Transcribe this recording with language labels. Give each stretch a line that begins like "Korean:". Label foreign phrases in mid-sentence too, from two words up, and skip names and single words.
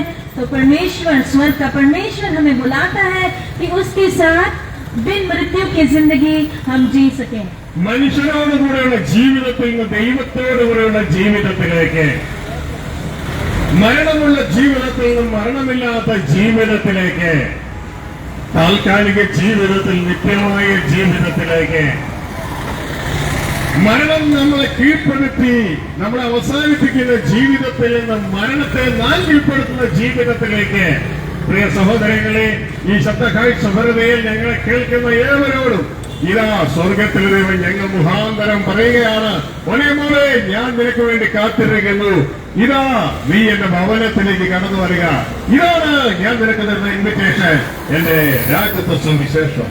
Hindi: तो परमेश्वर, स्वर्ग का परमेश्वर हमें बुलाता है कि उसके साथ बिन मृत्यु की जिंदगी हम जी सकें।
Malayalam: മനുഷ്യരോടുകൂടെയുള്ള ജീവിതത്തിൽ നിന്ന് ദൈവത്തോടുകൂടെയുള്ള ജീവിതത്തിലേക്ക്, മരണമുള്ള ജീവിതത്തിൽ നിന്നും മരണമില്ലാത്ത ജീവിതത്തിലേക്ക്, താൽക്കാലിക ജീവിതത്തിൽ നിത്യമായ ജീവിതത്തിലേക്ക്, മരണം നമ്മളെ കീഴ്പ്പെടുത്തി നമ്മളെ അവസാനിപ്പിക്കുന്ന ജീവിതത്തിൽ നിന്ന് മരണത്തെ നാം കീഴ്പ്പെടുത്തുന്ന ജീവിതത്തിലേക്ക്, പ്രിയ സഹോദരങ്ങളെ, ഈ ശബ്ദകാഴ്ചഭരതയിൽ ഞങ്ങളെ കേൾക്കുന്ന ഏവരോടും ഇതാ സ്വർഗത്തിൽ ദൈവം ഞങ്ങൾ മുഖാന്തരം പറയുകയാണ്: ഒരേ മോളെ, ഞാൻ നിനക്ക് വേണ്ടി കാത്തിരിക്കുന്നു, ഇതാ നീ എന്റെ ഭവനത്തിലേക്ക് കടന്നു വരിക, ഇതാണ് ഞാൻ നിനക്ക് തരുന്ന ഇൻവിറ്റേഷൻ, എന്റെ രാജ്യത്തെ സുവിശേഷം.